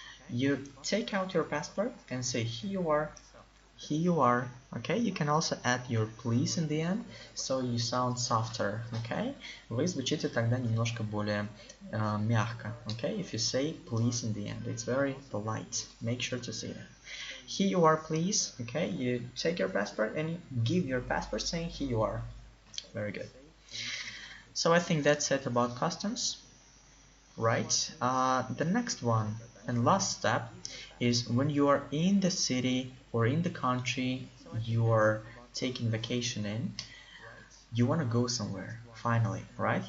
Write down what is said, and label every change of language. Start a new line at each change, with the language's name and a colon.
English: You take out your passport and say, here you are. Here you are. Okay? You can also add your please in the end, so you sound softer. Okay?
Russian: Вы звучите тогда немножко более мягко.
English: Okay? If you say please in the end, it's very polite. Make sure to say that. Here you are, please. Okay? You take your passport and you give your passport saying here you are. Very good. So I think that's it about customs. Right? The next one and last step is when you are in the city or in the country you are taking vacation in, you want to go somewhere, finally, right?